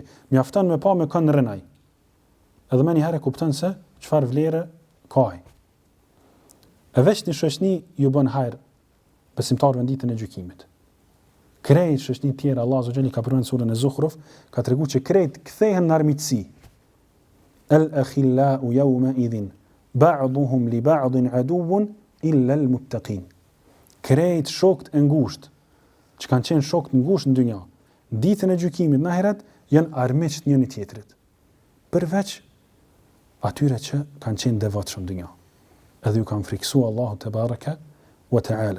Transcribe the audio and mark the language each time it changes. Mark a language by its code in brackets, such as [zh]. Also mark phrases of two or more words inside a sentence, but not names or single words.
[sq] Mjafton me pa me kanë rënaj. Edhe më një herë kupton se çfarë vlere ka ai. E veç një shoqni ju bën hajër besimtarëve në ditën e gjykimit. Krejt shoqni tjera Allah [ar] عز جل [sq] ka përmendur në surën e Zukhruf, ka treguar që krejt kthehen në armiqësi. [ar] الأخلاء يومئذ بعضهم لبعض عدو إلا المتقين. [sq] Krejt shokët e ngushtë, që kanë qenë shokët e ngushtë në dynja, ditën e gjykimit në ahiret janë armiq të njëri tjetrit. Përveç atyre që kanë qenë devotshëm në dynja. Edhe ju kanë friksuar Allahu [ar] تبارك و تعالى.